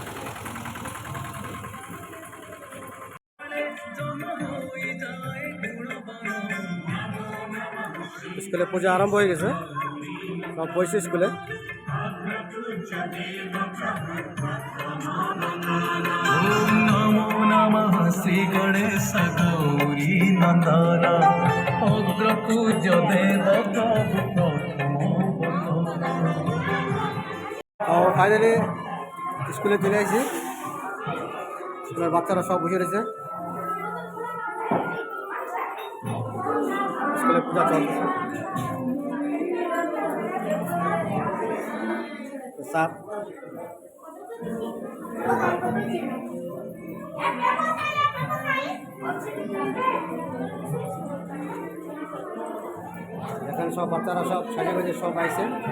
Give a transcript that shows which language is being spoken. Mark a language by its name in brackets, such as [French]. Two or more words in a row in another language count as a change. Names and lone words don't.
[Bangla] স্কুলে পূজা আরম্ভ হয়ে গেছে, সব বসে স্কুলে। [Sanskrit] ओम नमो नमः श्री गणेश गौरी नंदन अग्र पूज्य वेद [Bangla] ফাইনালি স্কুলে চলে আসি। স্কুলের বাচ্চারা সব বসে রয়েছে, স্কুলে পূজা চলতেছে। স্যার এখানে সব বাচ্চারা সব সাজে বাজে সব আইছে।